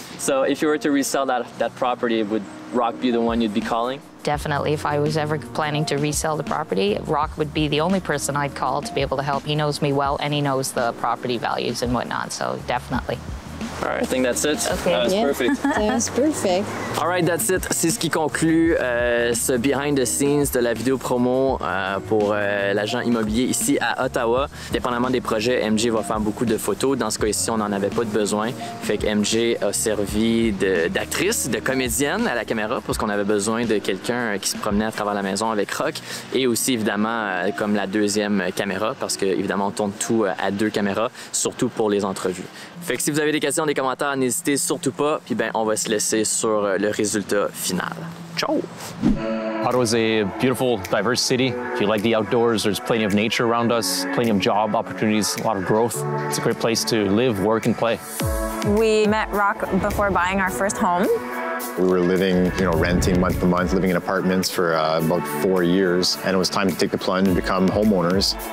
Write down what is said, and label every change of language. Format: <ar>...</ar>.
<en>So if you were to resell that property, would Rock be the one you'd be calling? Definitely. If I was ever planning to resell the property, Rock would be the only person I'd call to be able to help. He knows me well, and he knows the property values and whatnot, so definitely. All right, I think that's it. Okay. That was perfect. That was perfect. All right, that's it.</en> <fr>C'est ce qui conclut ce behind the scenes de la vidéo promo pour l'agent immobilier ici à Ottawa. Dépendamment des projets, MJ va faire beaucoup de photos. Dans ce cas-ci, on n'en avait pas de besoin. Fait que MJ a servi d'actrice, de comédienne à la caméra parce qu'on avait besoin de quelqu'un qui se promenait à travers la maison avec Rock et aussi évidemment comme la deuxième caméra parce que évidemment on tourne tout à 2 caméras, surtout pour les entrevues. Fait que si vous avez des questions, des commentaires, n'hésitez surtout pas. Puis ben, on va se laisser sur le résultat final. Ciao!</fr> <en>Ottawa is a beautiful, diverse city. If you like the outdoors, there's plenty of nature around us, plenty of job opportunities, a lot of growth. It's a great place to live, work, and play. We met Rock before buying our first home. We were living, renting month to month, living in apartments for about 4 years, and it was time to take the plunge and become homeowners.</en>